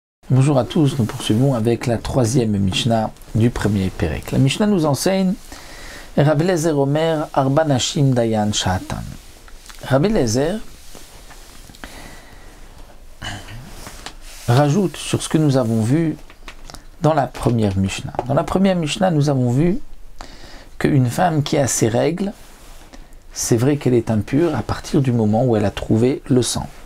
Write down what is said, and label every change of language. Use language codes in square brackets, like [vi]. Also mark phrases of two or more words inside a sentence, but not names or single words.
[fr] Bonjour à tous, nous poursuivons avec la troisième Mishnah du premier Pérec. La Mishnah nous enseigne [he] רבי אליעזר אומר ארבע נשים דיין שעתן. [fr] Rabbi Eliezer rajoute sur ce que nous avons vu dans la première Mishnah. Dans la première Mishnah, nous avons vu qu'une femme qui a ses règles, c'est vrai qu'elle est impure à partir du moment où elle a trouvé le sang.